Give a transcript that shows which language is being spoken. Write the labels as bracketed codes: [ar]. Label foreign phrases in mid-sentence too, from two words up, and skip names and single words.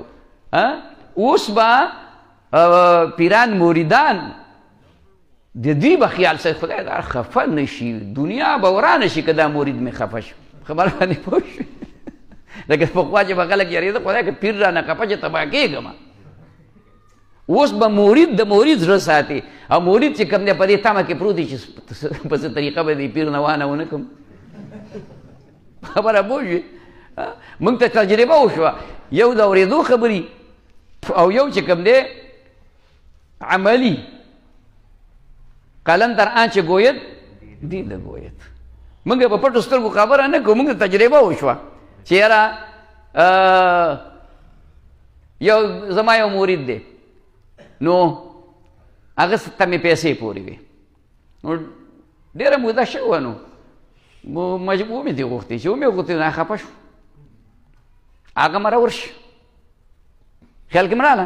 [ps] اوس به پیران مریدان د دوی به خیال ساتي خدای دا خفه نه شي، دنیا به ورانه شي که دا مرید مې خفه شو، خبره باندې پوه شوې، لکه پخوا چې به خلک یارېده خدای که پیر رانه خفه چې تباه کېږم، اوس به مرید د مرید زړه ساتي، او مرید چې کوم دی په دې تمه کې پروت دی چې په څه طریقه به دې پیر نه وانه ونه کړم، خبره پوه شوې. موږ ته تجربه وشوه، یو د اورېدو خبرې او یو چې کوم دی عملي، [fa] قلم در آنچه گوید دیده گوید، [ps] موږ په پټو سترګو خبره نه کوو، موږ ته تجربه وشوه چې یاره یو زما یو مرید دی، نو هغه ته مې پیسې پورې وې، نو ډېره موده شوه، نو مجبور مې دې غوښتې چې ومې غوښتې نه خفه شو، هغه مره ورشي، خیال کې م راغله.